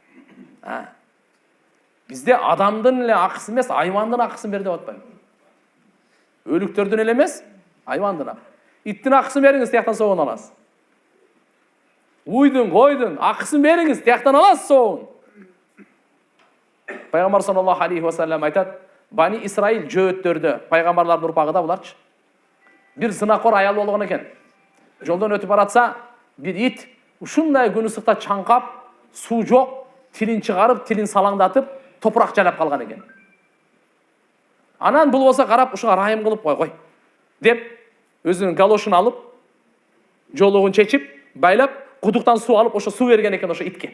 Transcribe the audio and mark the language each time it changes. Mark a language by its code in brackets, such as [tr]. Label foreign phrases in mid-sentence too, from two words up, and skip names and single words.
[ky] Бизде адамдын эле акысын эмес, айвандын акысын бер деп атпайбы? Өлүктөрдүн эле эмес, айвандын. Иттин акысын бериңиз, тияктан соогун аласыз. Уйдун, койдун акысын бериңиз, тияктан аласыз соогун. Пайгамбар [ar] صلى الله عليه وسلم [ky] айтат: Бани Исраил жөөттөрдө, пайгамбарлардын урпагыда буларчы. Бир зынакор аял болгон экен. Жолдон өтүп баратса, бир ит ушундай күн ысыкта чаңкап, суу жок, тилин чыгарып, тилин салаңдатып, топурак жалап калган экен. Анан бул болсо карап, ушуга райым кылып кой деп, өзүнүн галошун алып, жолугун чечип, байлап, кудуктан суу алып, ошо суу берген экен ошо итке.